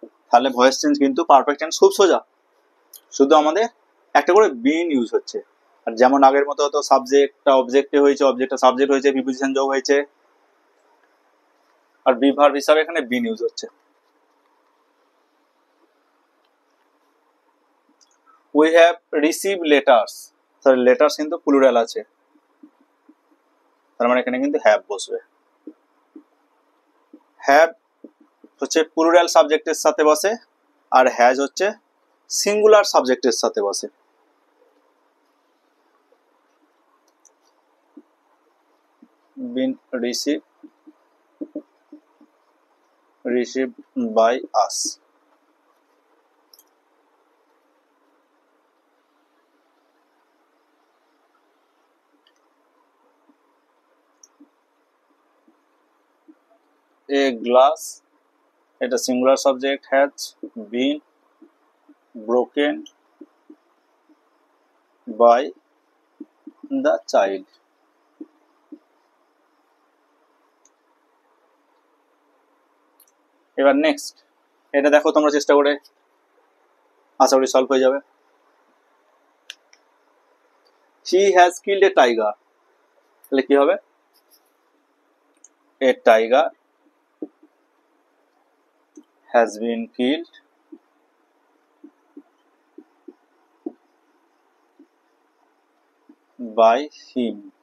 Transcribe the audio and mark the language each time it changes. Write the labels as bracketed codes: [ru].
[bn] তাহলে voice change কিন্তু perfect tense খুব সোজা, শুধু আমাদের একটা করে বিন ইউজ হচ্ছে। আর যেমন আগের মতো হতো সাবজেক্টটা অবজেক্টে হয়েছে, অবজেক্টটা সাবজেক্ট হয়েছে, প্রিপোজিশন যোগ হয়েছে, আর বি ভার্ব হিসাবে এখানে বিন ইউজ হচ্ছে। [en] We have received letters. [bn] তাহলে লেটার্স কিন্তু প্লুরাল আছে, তার মানে এখানে কিন্তু হ্যাভ বসবে। হ্যাভ হচ্ছে প্লুরাল সাবজেক্টের সাথে বসে, আর হ্যাজ হচ্ছে সিঙ্গুলার সাবজেক্টের সাথে বসে। [en] Been received by us. a glass, [bn] এটা [en] singular subject, has been broken by the child. [bn] এবার নেক্সট, এটা দেখো তোমরা চেষ্টা করে, আশা করি সলভ হয়ে যাবে। [en] He has killed a tiger, [bn] তাহলে কি হবে? [en] A tiger has been killed by him.